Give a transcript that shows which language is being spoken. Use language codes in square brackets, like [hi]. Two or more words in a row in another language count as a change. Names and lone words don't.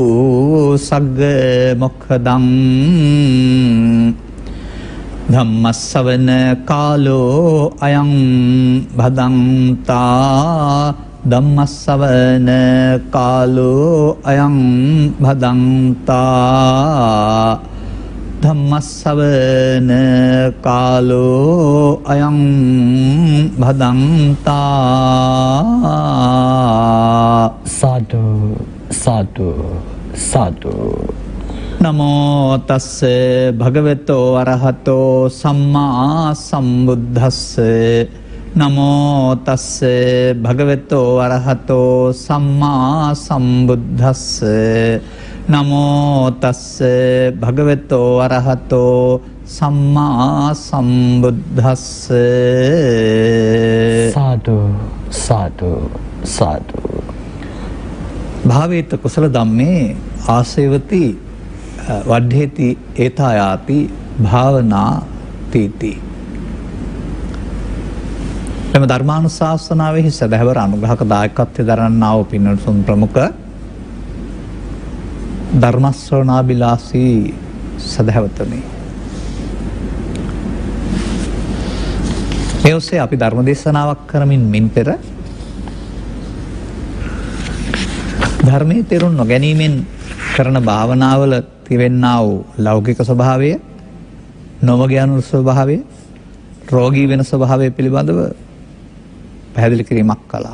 [pi] सग्गमुखदं धम्मस्सवन कालो अयं भदन्ता धम्मस्सवन कालो अयं भदन्ता धम्मस्सवन कालो अयं भदन्ता साधु साधु साधु नमो तस्से भगवतो अरहतो सम्मा सम्बुद्धस्से नमो तस्से भगवतो अरहतो सम्मा सम्बुद्धस्से नमो तस्से भगवतो अरहतो सम्मा सम्बुद्धस्से साधु साधु साधु भावेत कुशल धम्मे आसेवति वड्ढेति एतायाति भावना तीति [si] එම ධර්මානුශාසනාවෙහි සදහැවර අනුග්‍රහක දායකත්වයෙන් දරන්නා වූ පින්වත්තුන් ප්‍රමුඛ ධර්ම ශ්‍රවණාබිලාසී සදහැවතුනි මේ ඔස්සේ අපි ධර්ම දේශනාවක් කරමින් මින් පෙර ධර්මයේ තේරුම් නොගැනීමෙන් කරන භාවනාවල තිබෙන්නා වූ ලෞකික ස්වභාවය නොමග යන ස්වභාවය රෝගී වෙන ස්වභාවය පිළිබඳව පැහැදිලි කිරීමක් කළා.